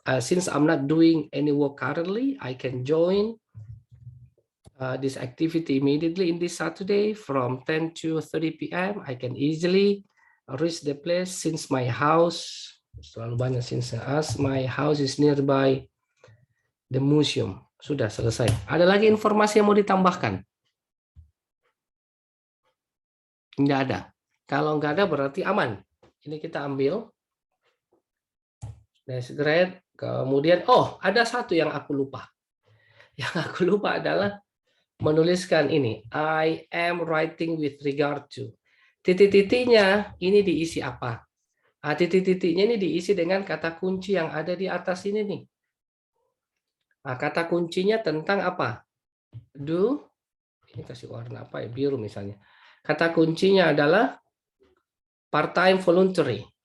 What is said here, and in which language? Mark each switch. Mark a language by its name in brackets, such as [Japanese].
[English] Since I'm not doing any work currently, I can join this activity immediately in this Saturday from 10 to 30 p.m. I can easily reach the place since my house, [Indonesian] selalu banyak [English] since, as my house is nearby the museum. [Indonesian] Sudah selesai. Ada lagi informasi yang mau ditambahkan? Nggak ada. Kalau nggak ada berarti aman. Ini kita ambil. [English] That's great. [Indonesian] Kemudian, ada satu yang aku lupa. Yang aku lupa adalah menuliskan ini. [English] I am writing with regard to. [Indonesian] Titik-titiknya ini diisi apa? Titik-titiknya ini diisi dengan kata kunci yang ada di atas ini nih. Kata kuncinya tentang apa? Do. Ini kasih warna apa ya? Biru misalnya. Kata kuncinya adalah part-time voluntary.